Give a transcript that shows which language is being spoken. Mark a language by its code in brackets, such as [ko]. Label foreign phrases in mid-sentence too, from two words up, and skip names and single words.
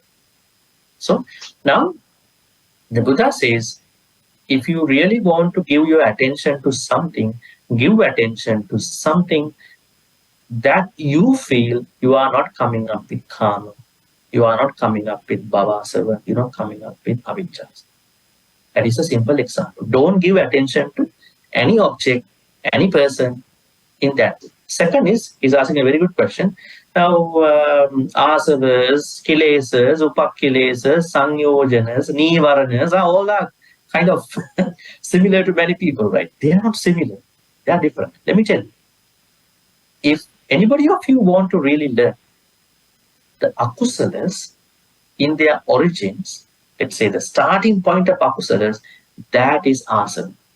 [en] So now the Buddha says, if you really want to give your attention to something, give attention to something that you feel you are not coming up with karma, you are not coming up with bhavasava, you're not coming up with avijja. That is a simple example. Don't give attention to any object, any person in that. Second is, he's asking a very good question. Now, [pi] asavas, kilesas, upakilesas, sangyojanas, nivaranas [en] are all are kind of similar to many people, right? They are not similar. They are different. Let me tell you. If anybody of you want to really learn the akusalas in their origins, let's say the starting point of akusalas, that is asana.